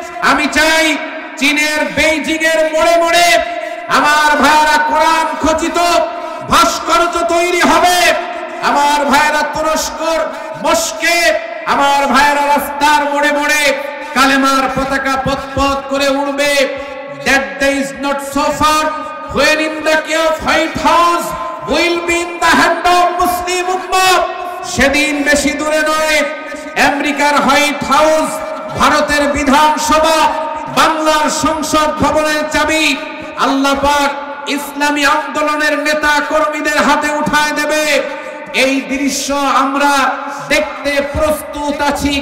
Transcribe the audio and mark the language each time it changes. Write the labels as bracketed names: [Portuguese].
[Bangla] আমি চাই চীনের বেইজিং এর মোড়ে মোড়ে আমার ভাইরা কোরআন খচিত ভাস্কর্য তৈরি হবে। আমার ভাইরা তুরস্কর মস্কে, আমার ভাইরা রাস্তার মোড়ে মোড়ে কালেমার পতাকা পথ করে উড়বে। [English] That day is not so far when in the key of White House will be in the hand of Muslim Ummah. [Bangla] সেদিন বেশি দূরে নয়, আমেরিকার হোয়াইট হাউস, ভারতের বিধানসভা, বাংলার সংসদ ভবনের চাবি আল্লাহ পাক ইসলামী আন্দোলনের নেতা কর্মীদের হাতে উঠায় দেবে। এই দৃশ্য আমরা দেখতে প্রস্তুত আছি।